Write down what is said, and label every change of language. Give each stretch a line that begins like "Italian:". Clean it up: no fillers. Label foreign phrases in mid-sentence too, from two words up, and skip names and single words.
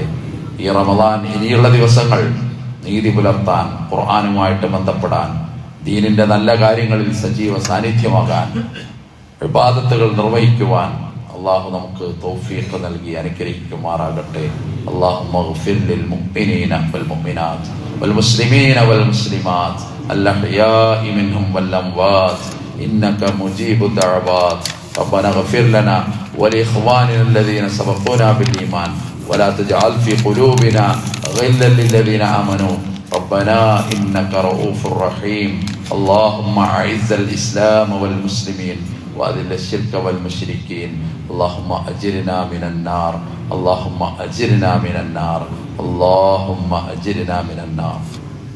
Malayalam: ഈ റമദാൻ ഇനിയുള്ള ദിവസങ്ങൾ നീതി പുലർത്താൻ, ഖുർആനുമായിട്ട് ബന്ധപ്പെടാൻ, ദീനിന്റെ നല്ല കാര്യങ്ങളിൽ സജീവ സാന്നിധ്യമാകാൻ, ഇബാദത്തുകൾ നിർവഹിക്കുവാൻ അള്ളാഹു നമുക്ക് തൗഫീഖ് നൽകി അനുഗ്രഹിക്കുമാറാകട്ടെ.
Arabic: اللهم اغفر للمؤمنين والمؤمنات والمسلمين والمسلمات الأحياء منهم والأموات إنك مجيب الدعوات. ربنا اغفر لنا ولإخواننا الذين سبقونا بالإيمان ولا تجعل في قلوبنا غلا للذين آمنوا ربنا إنك رؤوف رحيم. اللهم أعز الإسلام والمسلمين وأذل الشرك والمشركين. اللهم أجرنا من النار، اللهم أجرنا من النار، اللهم أجرنا من النار.